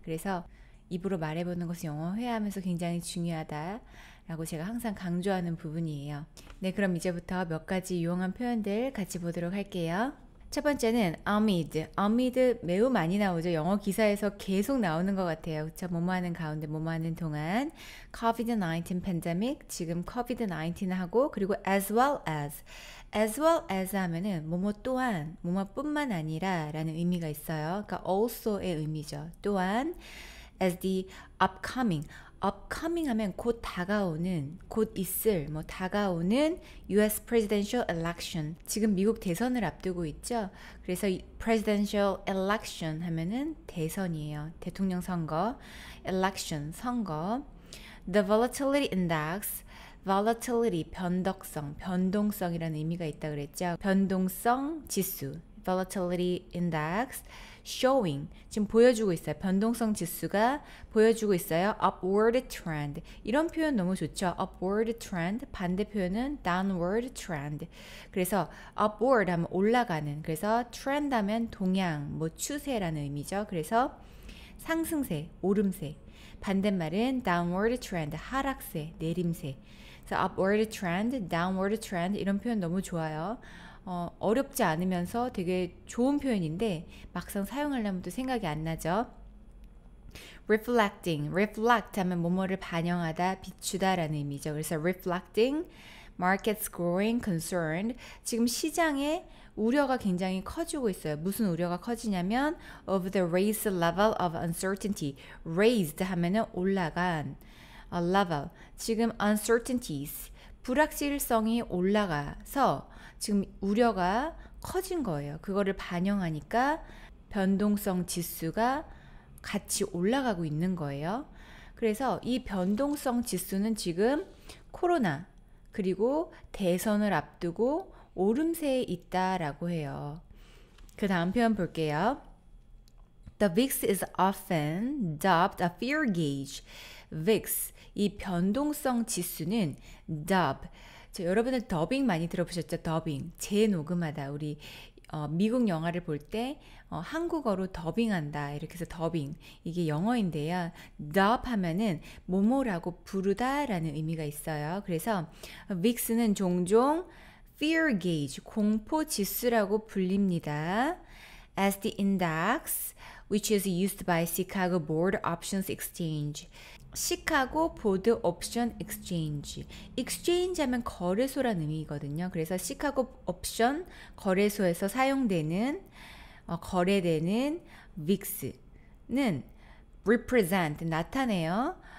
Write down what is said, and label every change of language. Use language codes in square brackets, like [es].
[ko] 그래서 입으로 말해보는 것은 영어 회화하면서 굉장히 중요하다라고 제가 항상 강조하는 부분이에요. 네, 그럼 이제부터 몇 가지 유용한 표현들 같이 보도록 할게요. 첫 번째는 amid. amid 매우 많이 나오죠. 영어 기사에서 계속 나오는 것 같아요. 그쵸? 뭐뭐하는 가운데, 뭐뭐하는 동안. COVID-19 팬데믹, 지금 COVID-19 하고, 그리고 [en] as well as. as well as [ko] 하면은 뭐뭐 또한, 뭐뭐뿐만 아니라 라는 의미가 있어요. 그러니까 also의 의미죠. [en] 또한 as the upcoming. [ko] upcoming 하면 곧 다가오는, 곧 있을, 다가오는 [en] US presidential election. [ko] 지금 미국 대선을 앞두고 있죠. 그래서 presidential election 하면은 대선이에요. 대통령 선거. [en] election, 선거. The volatility index. [ko] volatility, 변덕성, 변동성이라는 의미가 있다 그랬죠. 변동성 지수. volatility index showing 지금 보여주고 있어요. 변동성 지수가 보여주고 있어요. upward trend 이런 표현 너무 좋죠. upward trend 반대 표현은 downward trend. 그래서 upward 하면 올라가는 그래서 trend 하면 동향 뭐 추세라는 의미죠. 그래서 상승세, 오름세. 반대말은 downward trend, 하락세, 내림세. 그래서 upward trend, downward trend 이런 표현 너무 좋아요. 어렵지 않으면서 되게 좋은 표현인데 막상 사용하려면 또 생각이 안 나죠. reflecting, reflect 하면 뭐뭐를 반영하다, 비추다 라는 의미죠. 그래서 [en] reflecting, market's growing concern [ko] 지금 시장에 우려가 굉장히 커지고 있어요. 무슨 우려가 커지냐면 [en] of the raised level of uncertainty. [ko] raised 하면은 올라간 level. 지금 uncertainties. 불확실성이 올라가서 지금 우려가 커진 거예요. 그거를 반영하니까 변동성 지수가 같이 올라가고 있는 거예요. 그래서 이 변동성 지수는 지금 코로나 그리고 대선을 앞두고 오름세에 있다라고 해요. 그 다음 표현 볼게요. [en] The VIX is often dubbed a fear gauge. [ko] VIX, 이 변동성 지수는 dub. 여러분들 더빙 많이 들어보셨죠? 더빙, 재녹음하다. 우리 미국 영화를 볼 때 한국어로 더빙한다. 이렇게 해서 더빙. 이게 영어인데요. dub 하면은 뭐뭐라고 부르다라는 의미가 있어요. 그래서 VIX는 종종 fear gauge, 공포 지수라고 불립니다. [en] As the index, which is used by Chicago Board Options Exchange. [ko] 시카고 보드 옵션 익스체인지. 익스체인지 하면 거래소라는 의미거든요. 그래서 시카고 옵션 거래소에서 사용되는 거래되는 VIX는 represent 나타내요.